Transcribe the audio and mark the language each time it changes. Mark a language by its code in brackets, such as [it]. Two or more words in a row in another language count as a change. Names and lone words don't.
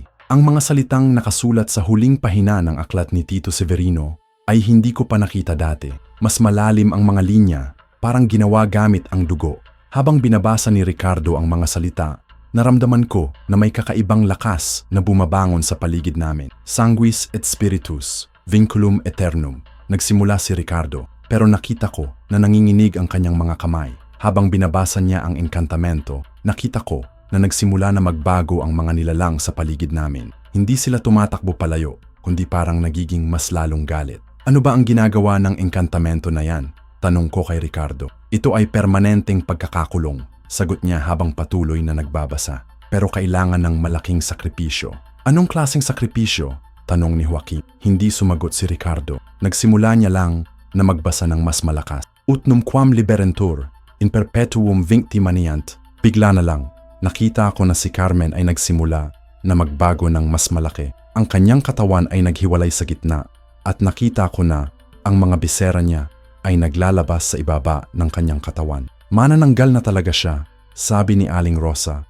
[tl] Ang mga salitang nakasulat sa huling pahina ng aklat ni Tito Severino ay hindi ko pa nakita dati. Mas malalim ang mga linya, parang ginawa gamit ang dugo. Habang binabasa ni Ricardo ang mga salita, naramdaman ko na may kakaibang lakas na bumabangon sa paligid namin. [la] Sanguis et spiritus, vinculum aeternum. [tl] Nagsimula si Ricardo, pero nakita ko na nanginginig ang kanyang mga kamay. Habang binabasa niya ang enkantamento, nakita ko na nagsimula na magbago ang mga nilalang sa paligid namin. Hindi sila tumatakbo palayo, kundi parang nagiging mas lalong galit. Ano ba ang ginagawa ng enkantamento na yan? Tanong ko kay Ricardo. Ito ay permanenteng pagkakakulong, sagot niya habang patuloy na nagbabasa. Pero kailangan ng malaking sakripisyo. Anong klaseng sakripisyo? Tanong ni Joaquin. Hindi sumagot si Ricardo. Nagsimula niya lang na magbasa ng mas malakas. [la] Ut numquam liberentur, in perpetuum vincti maniant. [tl] Bigla na lang, nakita ko na si Carmen ay nagsimula na magbago ng mas malaki. Ang kanyang katawan ay naghiwalay sa gitna at nakita ko na ang mga bisera niya ay naglalabas sa ibaba ng kanyang katawan. Manananggal na talaga siya, sabi ni Aling Rosa.